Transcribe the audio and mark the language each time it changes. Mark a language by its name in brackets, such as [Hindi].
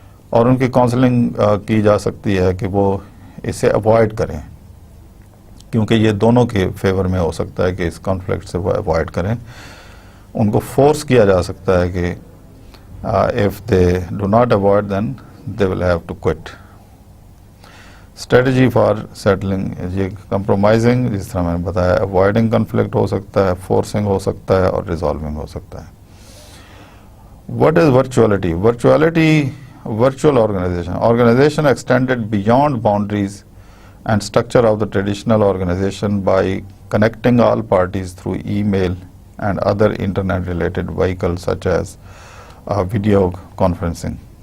[Urdu] اور ان کی کاؤنسلنگ کی جا سکتی ہے کہ وہ اسے اوائڈ کریں، کیونکہ یہ دونوں کے فیور میں ہو سکتا ہے کہ اس کانفلکٹ سے وہ اوائڈ کریں. ان کو فورس کیا جا سکتا ہے کہ [English] if they do not avoid then they will have to quit. [Urdu] Strategy for settling, یہ کمپرومائزنگ جس طرح میں نے بتایا، اوائڈنگ کنفلکٹ ہو سکتا ہے، فورسنگ ہو سکتا ہے، اور ریزالونگ ہو سکتا ہے. [English] What is virtuality? Virtuality, virtual organization extended beyond boundaries and structure of the traditional organization by connecting all parties through email and other internet related vehicles such as video conferencing.